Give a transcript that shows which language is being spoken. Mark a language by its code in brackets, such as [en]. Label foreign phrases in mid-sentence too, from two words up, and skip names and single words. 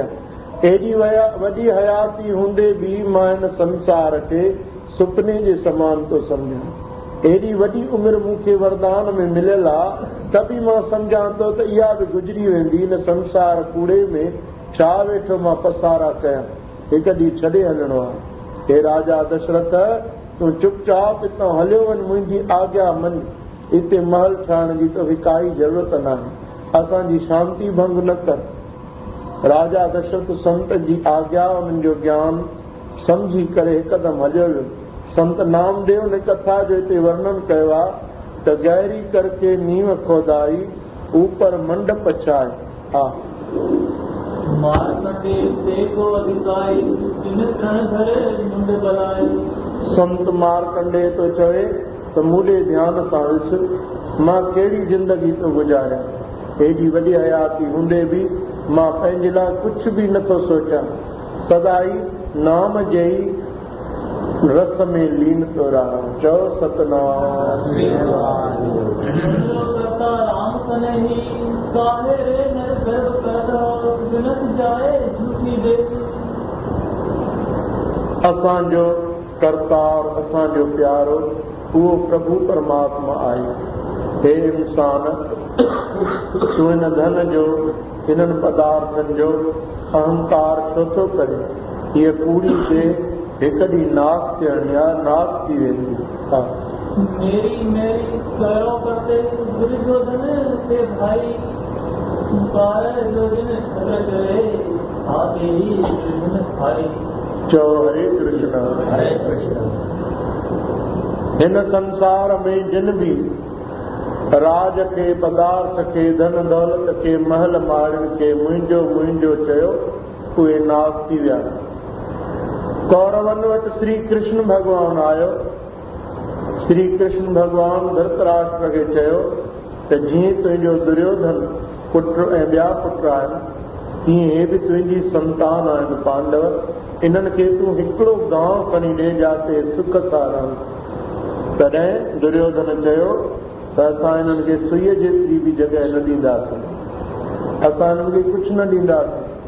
[sd] एॾी वॾी हयाती हूंदे बि मां हिन संसार खे सुपने जे समान थो सम्झां। एॾी वॾी उमिरि मूंखे वरदान में मिलियल आहे, त बि मां सम्झां थो त इहा बि गुज़री वेंदी। हिन संसार कूड़े में छा वेठो मां पसारा कयां, हिकु ॾींहुं छॾे हलणो आहे। हे राजा दशरथ, तूं चुपचाप हितां हलियो वञ, मुंहिंजी आज्ञा मन। हिते महल ठाहिण जी तोखे काई ज़रूरत नाहे, असांजी शांती भंग न कर। राजा दशरथ संत जी आज्ञा, उन्हनि जो ज्ञान सम्झी करे हिकदमि हलियो वियो। संत नामदेव ने कथा जो हिते वर्णन कयो आहे त [hi] गहरी करके नींव खोदाई, ऊपर मंडप छाए। [sd] हा, [hi] मारकंडे ते को अधिकाई, जिन तृण धरे मुंड बलाए। [sd] संत मारकंडे तो चवे त मूंॾे ध्यान सां ॾिस, मां कहिड़ी ज़िंदगी थो गुज़ारियां। हेॾी वॾी हयाती हूंदे बि मां पंहिंजे लाइ कुझु बि नथो सोचां। सदाई नाम जे ई रस में लीन थो रहां। चओ सतनाम। [hi] राम कन्हई काहे रे नर गर्व पैदा, बिनत जाए झूठी देवी। [sd] असांजो करतार, असांजो प्यारो उहो प्रभु परमात्मा आहे। हे इंसान, तूं हिन धन जो, हिननि पदार्थनि जो अहंकार छो थो करे? हीअ कूड़ी खे हिकु ॾींहुं नास थियणी आहे, नास थी वेंदी। हा, [hi] मेरी मेरी करो करते दुर्योधन के भाई, पुकारे जो दिन छत्रक रे, आते ही कृष्ण भाई। [sd] चओ हरे कृष्ण हरे कृष्ण। हिन संसार में जिन बि राज खे, पदार्थ खे, धन दौलत खे, महल माड़ियुनि खे मुंहिंजो मुंहिंजो चयो, उहे नास थी विया। कौरवनि वटि श्री कृष्ण भॻवानु आयो। श्री कृष्ण भॻवानु धृतराष्ट्र खे चयो त जीअं तुंहिंजो दुर्योधन पुट ऐं ॿिया पुट आहिनि, तीअं हे बि तुंहिंजी संतान आहिनि पांडव। इन्हनि खे तूं हिकिड़ो गांव खणी ॾे जाते सुख सां रहनि। तॾहिं दुर्योधन चयो त असां हिननि खे सुईअ जेतिरी बि जॻह न ॾींदासीं, असां हिननि खे कुझु न ॾींदासीं।